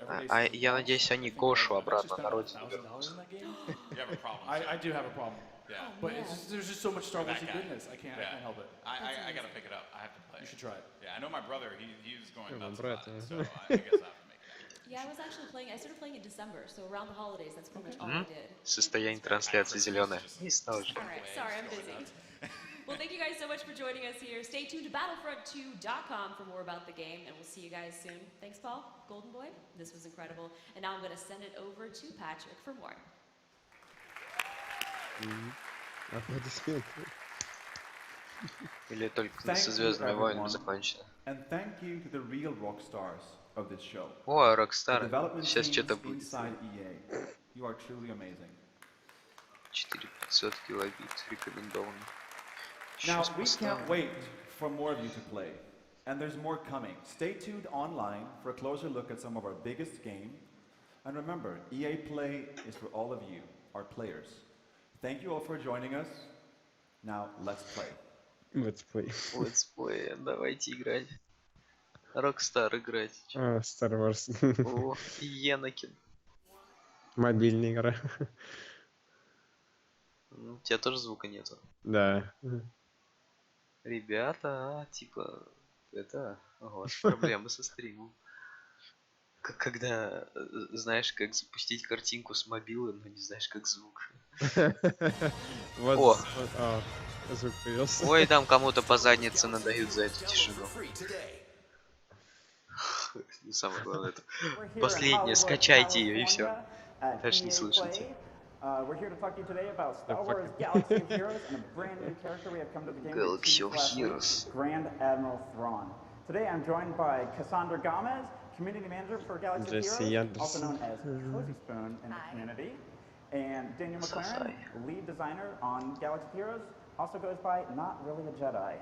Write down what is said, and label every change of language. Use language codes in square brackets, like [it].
[ru] А я надеюсь, они Гошу обратно на родину вернут. [en] I do have a problem. Yeah. But it's just, there's just so much Star Wars goodness. I can't help it. I gotta pick it up. I have to play. You should try it. Yeah, I know my brother. He's going nuts [ru] брат, [en] about it, so I guess I have to make it happen. Yeah, I was actually playing. I started playing in December, so around the holidays. That's pretty much all I did. [ru] Состояние трансляции зеленое. Не стал же. [en] All right, sorry, I'm busy. Well, thank you guys so much for joining us here. Stay tuned to battlefront2.com for more about the game, and we'll see you guys soon. Thanks, Paul. Golden Boy, this was incredible. And now I'm going to send it over to Patrick for more. [ru] Аплодисменты. Или только со Звездными войнами закончено. [en] And thank you to the real rock stars of this show. [ru] О, Рокстар. Сейчас что-то будет. [en] You are truly amazing. [ru] 4500 килобит рекомендовано. [en] Now, we can't wait for more of you to play. And there's more coming. Stay tuned online for a closer look at some of our biggest games. And remember, EA Play is for all of you, our players. Thank you all for joining us. Now, let's play. Let's play. Let's play. [ru] Давайте играть. Rockstar играть. А, Star Wars. О, Енакин. Мобильная игра. У тебя тоже звука нету? Да. Ребята, типа, это, вот, проблемы со стримом. Когда знаешь, как запустить картинку с мобилы, но не знаешь, как звук. Вот, звук появился. Ой, там кому-то по заднице надают за эту тишину. Самое главное это. Последнее, скачайте ее и все. Дальше не слушайте. [en] We're here to talk to you today about Star Wars Galaxy of Heroes and a brand new character we have come to the game. Galaxy of Heroes. Grand Admiral Thrawn. Today I'm joined by Cassandra Gomez, Community Manager for Galaxy of Heroes, also known as Cozy Spoon in the community, and Daniel McLaren, Lead Designer on Galaxy of Heroes, also goes by Not Really a Jedi.